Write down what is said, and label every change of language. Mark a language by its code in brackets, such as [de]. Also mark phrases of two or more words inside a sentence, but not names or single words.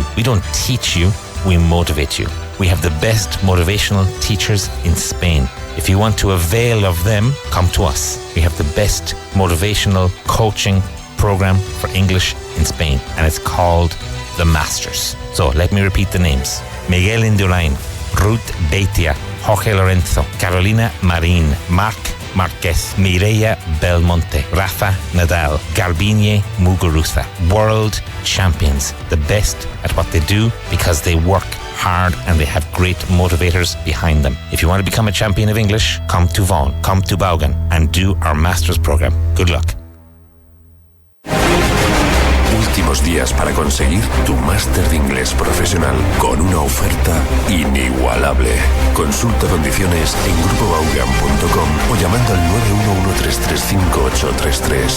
[en] We don't teach you, we motivate you. We have the best motivational teachers in Spain. If you want to avail of them, come to us. We have the best motivational coaching program for English in Spain, and it's called The Masters. So let me repeat the names. Miguel Indurain, Ruth Beitia, Jorge Lorenzo, Carolina Marín, Marc Márquez, Mireia Belmonte, Rafa Nadal, Garbiñe Muguruza. World champions, the best at what they do because they work hard and they have great motivators behind them. If you want to become a champion of English, come to Vaughan, come to Vaughan and do our master's program. Good luck. [es] Últimos días para conseguir tu máster de inglés profesional con una oferta inigualable. Consulta condiciones en grupobaugan.com o llamando al 911335833.